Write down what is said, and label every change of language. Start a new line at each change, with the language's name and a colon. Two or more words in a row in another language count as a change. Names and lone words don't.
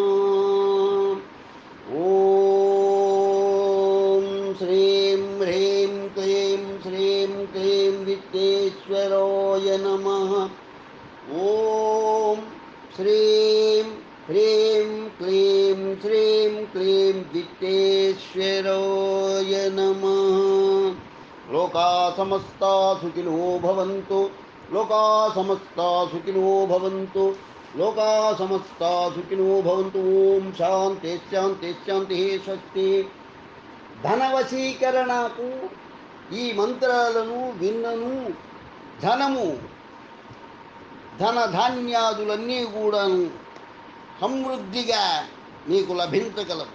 Sanskrit: ఓం శ్రీం హ్రీం క్లీం శ్రీం క్లీం విత్తేశ్వరాయ నమః. ఓం శ్రీం హ్రీం క్లీం శ్రీం క్లీం విత్తేశ్వరాయ నమః. లోకా సమస్తా సుఖినో భవంతు. లోకా సమస్తా సుఖినో భవంతు. లోకా సమస్తా సుఖినో భవంతు. ఓం శాంతి శాంతి శాంతి. స్వస్తి.
Telugu: ధనవశీకరణకు ఈ మంత్రాలను విన్నను ధనము ధనధాన్యాదులన్నీ కూడాను సమృద్ధిగా మీకు లభించగలవు.